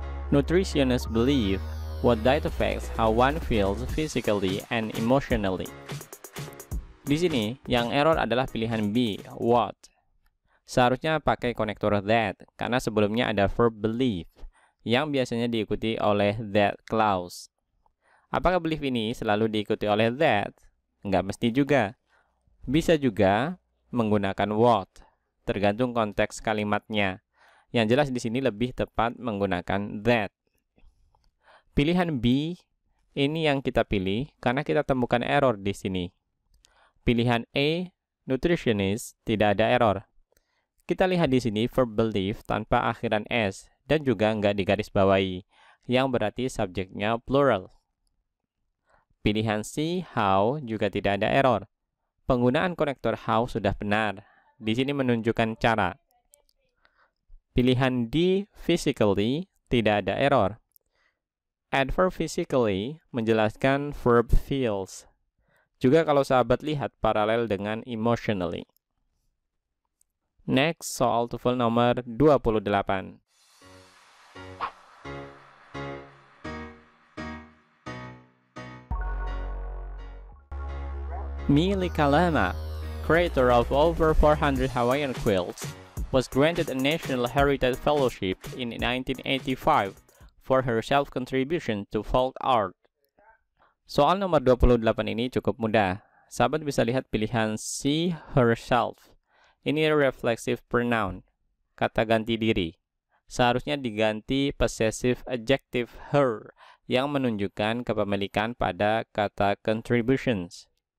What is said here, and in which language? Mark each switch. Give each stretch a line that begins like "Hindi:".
English: Nutritionists believe what diet affects how one feels physically and emotionally.
Indonesian: Di sini, yang error adalah pilihan B, what. Seharusnya pakai konektor that, karena sebelumnya ada verb believe, yang biasanya diikuti oleh that clause. Apakah believe ini selalu diikuti oleh that? Nggak mesti juga. Bisa juga menggunakan what, tergantung konteks kalimatnya. Yang jelas di sini lebih tepat menggunakan that. Pilihan B ini yang kita pilih karena kita temukan error di sini. Pilihan A, nutritionist, tidak ada error. Kita lihat di sini verb believe tanpa akhiran s dan juga nggak digarisbawahi, yang berarti subjeknya plural. Pilihan C, how, juga tidak ada error. Penggunaan konektor how sudah benar. Di sini menunjukkan cara. Pilihan D, physically, tidak ada error. Adverb physically menjelaskan verb feels. Juga kalau sahabat lihat paralel dengan emotionally. Next, soal TOEFL nomor 28.
English: Mili Kalama, creator of over 400 Hawaiian quilts, was granted a National Heritage Fellowship in 1985 for her self-contribution to folk art.
Indonesian: Soal nomor 28 ini cukup mudah. Sahabat bisa lihat pilihan she, herself. Ini reflexive pronoun, kata ganti diri. Seharusnya diganti possessive adjective her, yang menunjukkan kepemilikan pada kata contributions.